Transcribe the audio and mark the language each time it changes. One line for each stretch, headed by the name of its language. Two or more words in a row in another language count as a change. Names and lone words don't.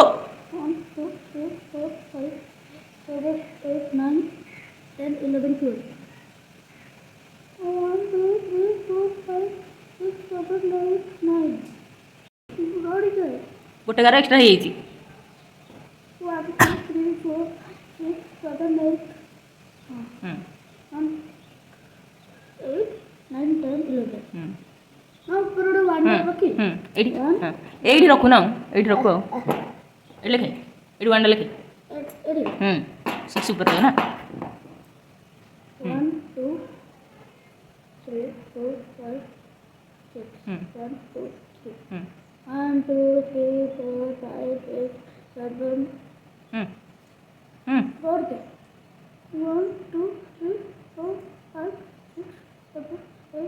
Odia: 1 2 3 4 5 7 8 9 10 11 12 1 2 3 4 5 6 7 8 9 ଗୋଟେ ଗାର ଏକ୍ସଟ୍ରା ହେଇଯାଇଛି। 1 2 3 4 6 7 8 1 8 9 10 11
English: now for the one okay
Odia: ଏଇଠି ରଖୁ ନା ଏଇଠି ରଖୁ ଆଉ ଏଇଠି ଲେଖେ ଏଇଠି ୱାନ୍ ଲେଖେ 6
Hindi: ऊपर है ना
Odia: 1 2 3 4 5 6 1 2 3 1 2 3 4 5 6 7 4 1 2 3 4 5 6 7 8